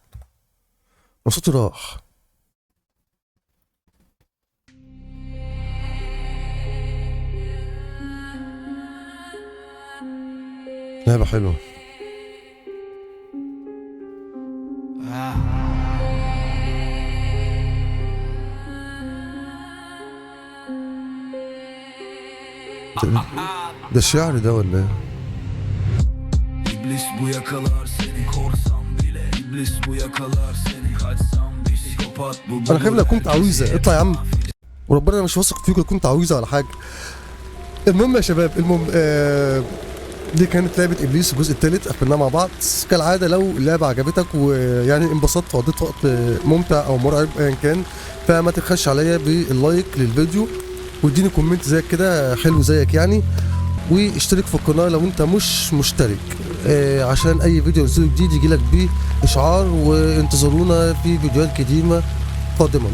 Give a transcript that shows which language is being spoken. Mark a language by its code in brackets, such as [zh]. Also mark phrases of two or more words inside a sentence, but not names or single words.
[ar] صوتي راح. لعبة حلوة. ده الشعر ده ولا ايه؟ [tr] İblis bu yakalar seni korsan bile İblis bu yakalar seni kaçsam psikopat bu. [ar] انا خايف لو كنت عويزة اطلع يا عم، وربنا انا مش واثق فيك لو كنت عويزة ولا حاجة. المهم يا شباب، المهم دي كانت لعبة ابليس الجزء الثالث، قفلناها مع بعض. كالعادة لو اللعبة عجبتك ويعني انبسطت وقضيت وقت ممتع او مرعب ايا كان، فما تبخلش عليا باللايك للفيديو، واديني كومنت زيك كده حلو زيك يعني، واشترك في القناة لو انت مش مشترك، عشان اي فيديو نزله جديد يجيلك بيه اشعار، وانتظرونا في فيديوهات قديمة قادما.